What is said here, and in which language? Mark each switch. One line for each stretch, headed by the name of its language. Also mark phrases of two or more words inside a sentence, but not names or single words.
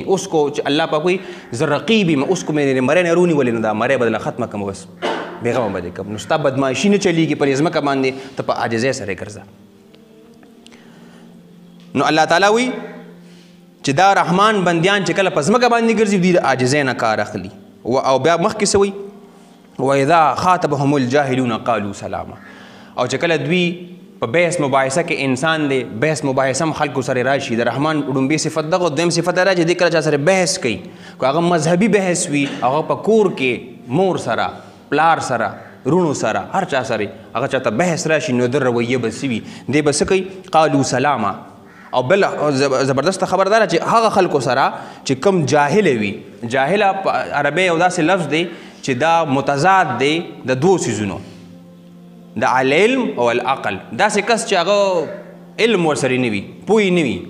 Pashto: اوس کو چې الله پاک وایي زه رقیب یم، اوس کو مې مرۍ نه رونیولې نو دا مرۍ به دله ختمه کړم، بس بېغمه به دې کړم. نو ستا بدماشي نه چلېږي پر ځمکه باندې، ته په عاجزۍ سره یې ګرځه. نو الله تعالی وی چې دا رحمان بندیان چې کله په ځمکه باندې ګرځي دوی د عاجزۍ نه کار اخلي. او بیا مخکې څه وایي
Arabic: واذا خاطبهم الجاهلون قالوا سلاما.
Pashto: او چې کله دوی په بحث مباحثه کې انسان دی، بحث مباحثه هم خلکو سره راشي. د رحمان ډومبې صفت دغه، دویم صفت دا چې دی کله چا سره بحث کوي، که هغه مذهبي بحث وي، هغه په کور کې مور سره، پلار سره، رونو سره، هر چا سره هغه چاته بحث راشي نو د رویه به څه وي، دی به څه کوي
Arabic: قالوا سلاما.
Pashto: او بل زبردست خبردار چې هغه خلکو سره چې کم جاهل وي، جاهله په عربی یو داسې لفظ دی چې دا متضاد دی د دوو څیزونو، د العلم او العقل. داسې کس چې هغه علم ورسره نه وي، پوه نه وي.